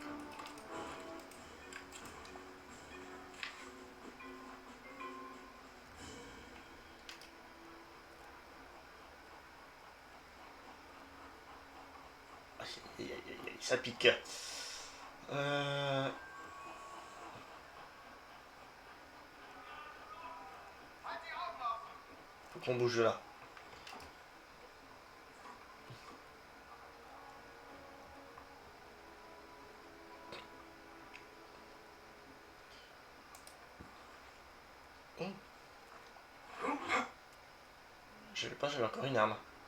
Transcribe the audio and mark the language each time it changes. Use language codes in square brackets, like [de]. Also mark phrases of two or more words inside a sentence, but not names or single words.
[fr] Aïe, aïe, aïe, aïe, aïe, ça pique. [de] Halt die Augen offen! [fr] Faut qu'on bouge de là. Oh. Je savais pas, j'avais encore une arme.